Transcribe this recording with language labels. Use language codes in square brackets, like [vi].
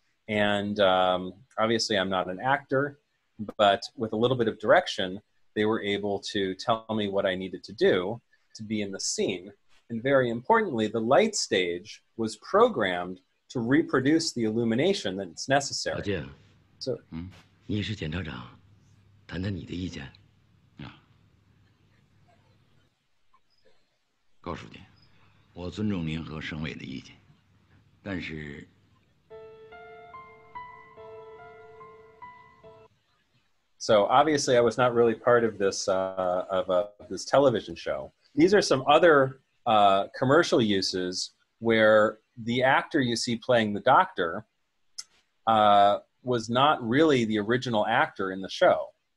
[en] And obviously I'm not an actor, but with a little bit of direction, they were able to tell me what I needed to do to be in the scene. And very importantly, the light stage was programmed to reproduce the illumination that's necessary. So, [zh] 你是检察长，谈谈你的意见。告诉你，我尊重您和省委的意见，但是。 [en] So obviously I was not really part of this, this television show. These are some other commercial uses where the actor you see playing the doctor was not really the original actor in the show.